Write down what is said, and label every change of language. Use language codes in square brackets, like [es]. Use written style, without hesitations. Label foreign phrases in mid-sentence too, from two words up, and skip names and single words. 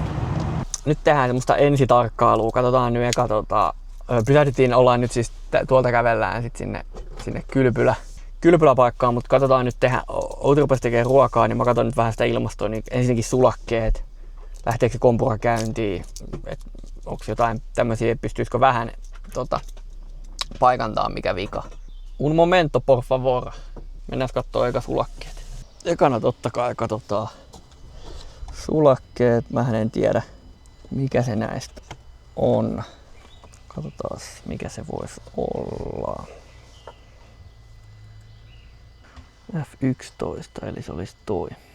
[fi] Nyt tehdään semmoista ensitarkkailua, katsotaan nyt eka pysähdyttiin, ollaan nyt siis tuolta kävellään sit sinne kylpyläpaikkaan, mutta katsotaan nyt Outi rupesi tekemään ruokaa, niin mä katson nyt vähän sitä ilmastoa, niin ensinnäkin sulakkeet, lähteekö se kompura käyntiin, onko jotain tämmösiä, pystyisikö vähän paikantaa mikä vika. [es] Un momento por favor, [fi] mennään kattoo eka sulakkeet. Ekana totta kai katsotaan sulakkeet, mähän en tiedä mikä se näistä on. Katsotaan mikä se voisi olla. F11, eli se olisi toi.